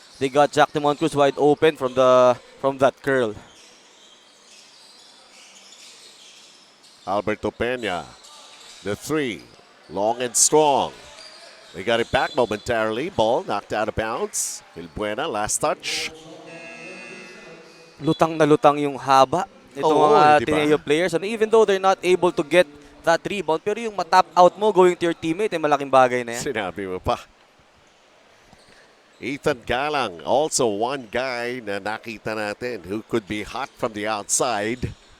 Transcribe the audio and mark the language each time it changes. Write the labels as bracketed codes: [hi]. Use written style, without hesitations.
[en] They got Jack DeMont Cruz wide open from that curl. Alberto Peña, the 3, long and strong. They got it back momentarily. Ball knocked out of bounds. Ilbuena, last touch. [tl] Lutang na lutang yung haba itong mga Ateneo players. [en] And even though they're not able to get that rebound, [tl] pero yung matap out mo [en] going to your teammate, [tl] ay malaking bagay na yan. Sinabi mo pa. [en] Ethan Galang, also one guy [tl] na nakita natin [en] who could be hot from the outside.